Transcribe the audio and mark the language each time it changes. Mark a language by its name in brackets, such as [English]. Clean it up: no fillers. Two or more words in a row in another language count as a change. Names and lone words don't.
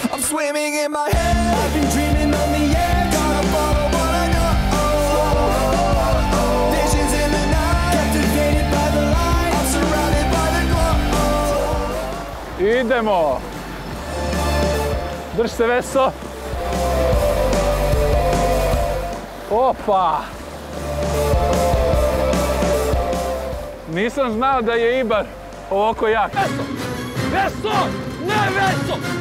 [English] swimming in my head. I've been dreaming on the edge. Gotta follow what I know. Visions in the night, captivated by the light. I'm surrounded by the glow. [Serbian] Idemo! Drž se, Veso! Opa! Nisam znao da je Ibar ovako jak. Veso! Veso! Ne, Veso!